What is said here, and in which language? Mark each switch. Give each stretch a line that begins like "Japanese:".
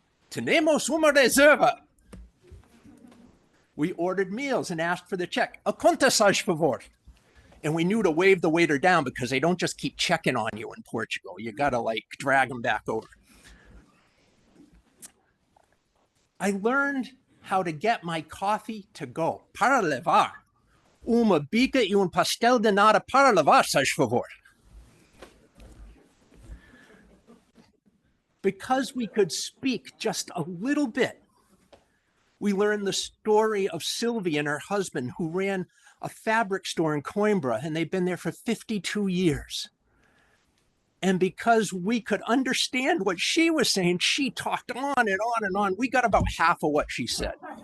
Portuguese: Tenemos uma reserva.
English: We ordered meals and asked for the check.
Portuguese: A conta, faz favor.
English: And we knew to wave the waiter down because they don't just keep checking on you in Portugal. You got to like drag them back over. I learned how to get my coffee to go.
Portuguese: Para levar. Uma bica e pastel de nata para levar, faz favor.
English: Because we could speak just a little bit, we learned the story of Sylvie and her husband who ran a fabric store in Coimbra, and they've been there for 52 years. And because we could understand what she was saying, she talked on and on and on. We got about half of what she said.